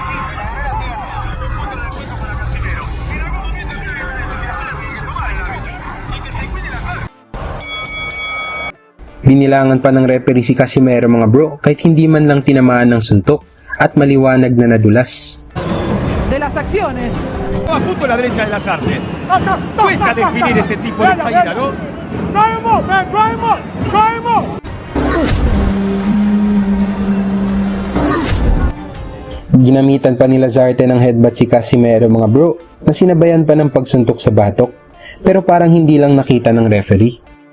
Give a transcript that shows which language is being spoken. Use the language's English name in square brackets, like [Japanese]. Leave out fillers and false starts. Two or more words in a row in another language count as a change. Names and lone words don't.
[Filipino] Binilangan pa ng referee si Casimero mga bro kahit hindi man lang tinamaan ng suntok at maliwanag na nadulas. [Spanish] De las acciones. A punto la derecha de Lazarte. Cuesta definir este tipo de caída, ¿no? [Filipino] Ginamitan pa ni Lazarte ng headbutt si Casimero mga bro na sinabayan pa ng pagsuntok sa batok pero parang hindi lang nakita ng referee.